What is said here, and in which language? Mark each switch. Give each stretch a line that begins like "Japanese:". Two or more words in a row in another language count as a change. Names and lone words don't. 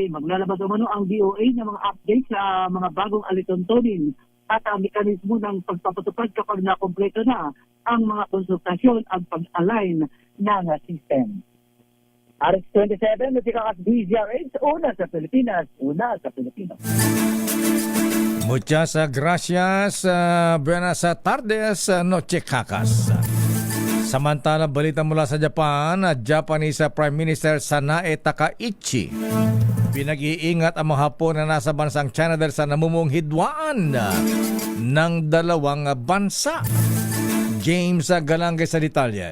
Filipino: Maglalabas umano ang DOE ng mga updates sa mga bagong alituntunin at ang mekanismo ng pagpapatupad kapag nakompleto na ang mga konsultasyon at pag-align ng system. RX27, Nutikakas DZRH, una sa Pilipinas, una sa Pilipino.
Spanish: Muchas gracias, buenas tardes, Noche Cacas.
Filipino: Samantala, balita mula sa Japan,
English: Japanese Prime Minister
Filipino: Sanae Takaichi pinag-iingat ang mga Hapon na nasa bansang China dahil sa namumong hidwaan ng dalawang bansa. James Galangay sa detalye.